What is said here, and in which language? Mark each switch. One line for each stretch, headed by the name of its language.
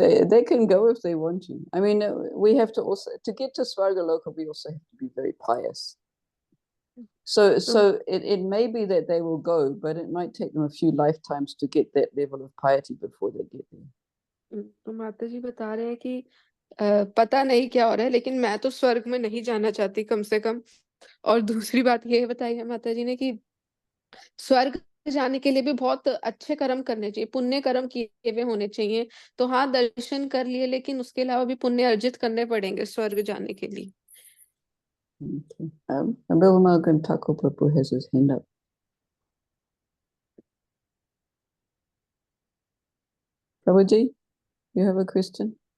English: They can go if they want to. I mean, we have to also, to get to Swargaloka, we also have to be very pious. So it may be that they will go, but it might take them a few lifetimes to get that level of piety before they get there.
Hindi: तो माता जी बता रहे हैं कि पता नहीं क्या हो रहा है, लेकिन मैं तो स्वर्ग में नहीं जाना चाहती कम से कम। और दूसरी बात ये बताई है माता जी ने कि स्वर्ग जाने के लिए भी बहुत अच्छे कर्म करने चाहिए, पुण्य कर्म किए हुए होने चाहिए। तो हाँ, दर्शन कर लिए, लेकिन उसके अलावा भी पुण्य अर्जित करने पड़ेंगे स्वर्ग जाने के लिए।
English: Okay. Abhilamalkan Thakur Prabhu has his hand up. Prabhuji, you have a question?